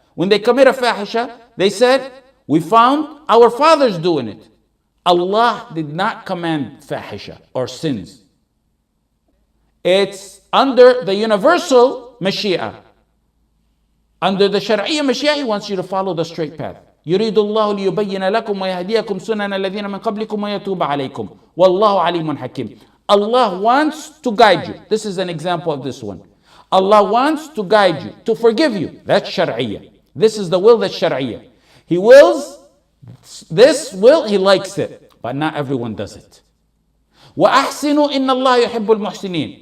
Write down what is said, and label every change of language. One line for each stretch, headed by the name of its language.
English: When they commit a fahisha, they said, we found our fathers doing it. Allah did not command fahisha or sins. It's under the universal Mashee'ah. Under the Shar'iyya Mashee'ah, He wants you to follow the straight path.
Arabic: يريد الله ليبين لكم ويهديكم سنن الذين من قبلكم ويتوب عليكم والله عليم حكيم.
English: Allah wants to guide you. This is an example of this one. Allah wants to guide you, to forgive you. That's Shar'iyya. This is the will that's Shar'iyya. He wills this will, He likes it, but not everyone does it.
Arabic: وَأَحْسِنُوا إِنَّ اللَّهَ يُحِبُّ الْمُحْسِنِينَ.